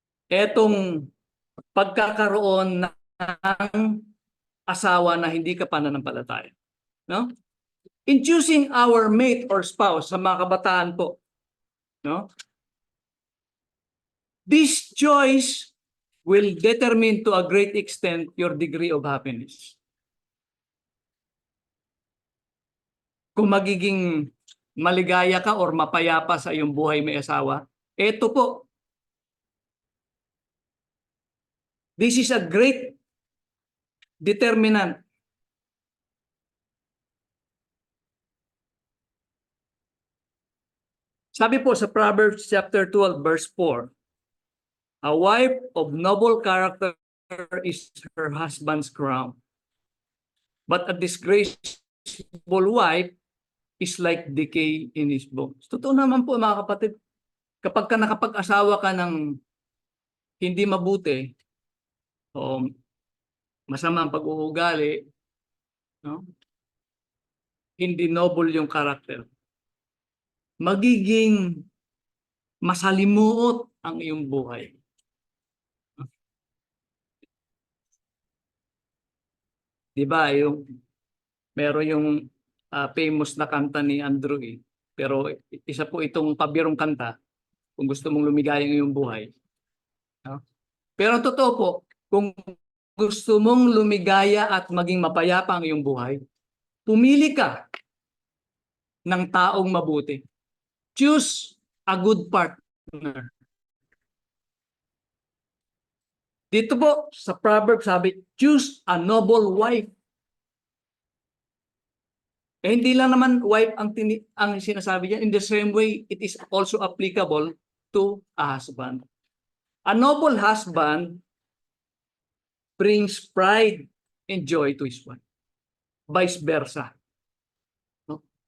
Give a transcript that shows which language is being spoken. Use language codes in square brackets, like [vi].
[tl] Etong pagkakaroon ng asawa na hindi ka pananampalataya. No? [en] In choosing our mate or spouse [tl] sa mga kabataan po, no? [en] This choice will determine to a great extent your degree of happiness. [tl] Kung magiging maligaya ka or mapayapa sa iyong buhay may asawa, eto po. [en] This is a great determinant. [tl] Sabi po sa [en] Proverbs chapter 12 verse 4, a wife of noble character is her husband's crown. But a disgraceful wife is like decay in his bones. [tl] Totoo naman po mga kapatid. Kapag ka nakapag-asawa ka ng hindi mabuti o masama ang pag-uugali, no? Hindi noble yung karakter, magiging masalimuot ang iyong buhay. Di ba yung meron yung famous na kanta ni Andrew pero isa po itong pabirong kanta kung gusto mong lumigaya ng iyong buhay. No? Pero totoo po, kung gusto mong lumigaya at maging mapayapa ang iyong buhay, pumili ka ng taong mabuti. [en] Choose a good partner. [tl] Dito po sa Proverbs sabi, [en] choose a noble wife. [tl] Hindi lang naman wife ang sinasabi diyan. [en] In the same way, it is also applicable to a husband. A noble husband brings pride and joy to his wife. Vice versa. No?